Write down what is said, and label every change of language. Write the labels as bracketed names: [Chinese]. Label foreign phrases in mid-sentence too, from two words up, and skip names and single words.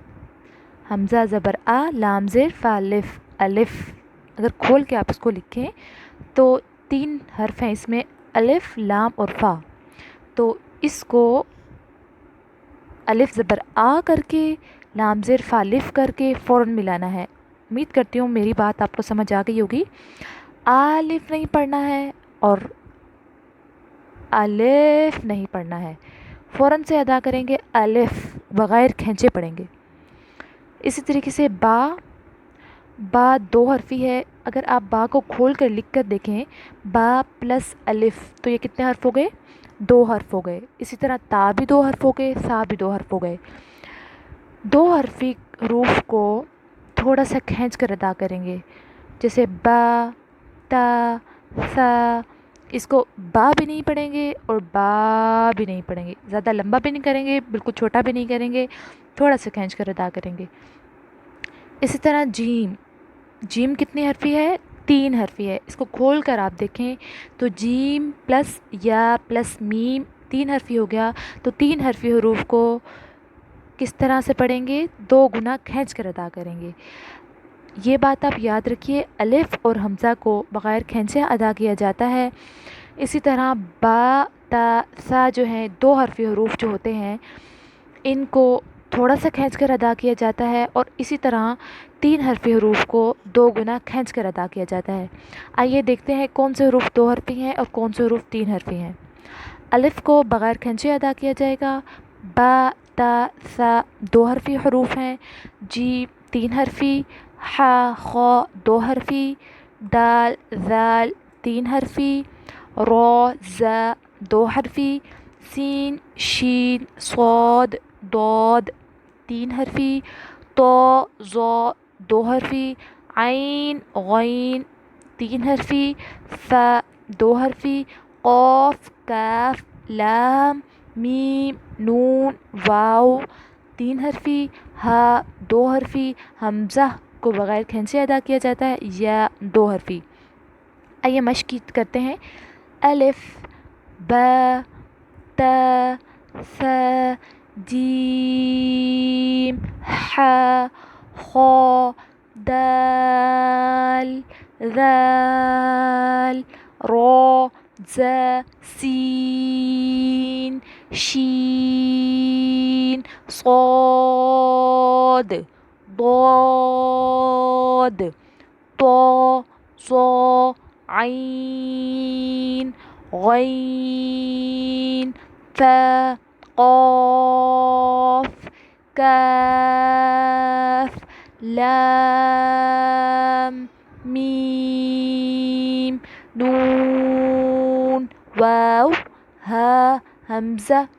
[Urdu] حمزہ زبر آ لام زیر فا الف الف، اگر کھول کے آپ اس کو لکھیں تو 3 حرف ہیں اس میں، الف لام اور فا، تو اس کو الف زبر آ کر کے لام زیر فا الف کر کے فوراً ملانا ہے۔ امید کرتی ہوں میری بات آپ کو سمجھ آ گئی ہوگی۔ الف نہیں پڑھنا ہے اور الف نہیں پڑھنا ہے، فوراً سے ادا کریں گے، الف بغیر کھینچے پڑھیں گے۔ اسی طریقے سے با، با 2 حرفی ہے، اگر آپ با کو کھول کر لکھ کر دیکھیں با پلس الف تو یہ کتنے حرف ہو گئے؟ 2 حرف ہو گئے۔ اسی طرح تا بھی 2 حرف ہو گئے، سا بھی 2 حرف ہو گئے۔ 2 حرفی حروف کو تھوڑا سا کھینچ کر ادا کریں گے، جیسے با، تا، سا، اس کو با بھی نہیں پڑھیں گے اور با بھی نہیں پڑھیں گے، زیادہ لمبا بھی نہیں کریں گے، بالکل چھوٹا بھی نہیں کریں گے، تھوڑا سا کھینچ کر ادا کریں گے۔ اسی طرح جیم، جیم کتنی حرفی ہے؟ 3 حرفی ہے، اس کو کھول کر آپ دیکھیں تو جیم پلس یا پلس میم 3 حرفی ہو گیا، تو 3 حرفی حروف کو کس طرح سے پڑھیں گے؟ 2 گنا کھینچ کر ادا کریں گے۔ یہ بات آپ یاد رکھیے، الف اور حمزہ کو بغیر کھینچے ادا کیا جاتا ہے۔ اسی طرح با، تا، سا جو ہیں 2 حرفی حروف جو ہوتے ہیں ان کو تھوڑا سا کھینچ کر ادا کیا جاتا ہے، اور اسی طرح 3 حرفی حروف کو 2 گنا کھینچ کر ادا کیا جاتا ہے۔ آئیے دیکھتے ہیں کون سے حروف 2 حرفی ہیں اور کون سے حروف 3 حرفی ہیں۔ الف کو بغیر کھینچے ادا کیا جائے گا، با، تا، سا 2 حرفی حروف ہیں، جیم 3 حرفی، ح، خ 2 حرفی، دال، ذال 3 حرفی، ر، ز 2 حرفی، سین، شین، صاد، ضاد 3 حرفی، ط، ظ 2 حرفی، عین، غین 3 حرفی، ف 2 حرفی، قاف، کاف، لام، میم، نون، واو 3 حرفی، ہا 2 حرفی، حمزہ کو بغیر کھینچے ادا کیا جاتا ہے، یا 2 حرفی۔ آئیے مشق کرتے ہیں۔ الف، با، تا، ثا، جیم، ح، خ، دال، ذال، ر، ز، سین، شین، صاد، ضاد، ط، ظ، عین، غین، ف، قاف، کاف، لام، میم، نون، واو، ہا، حمزہ، یا۔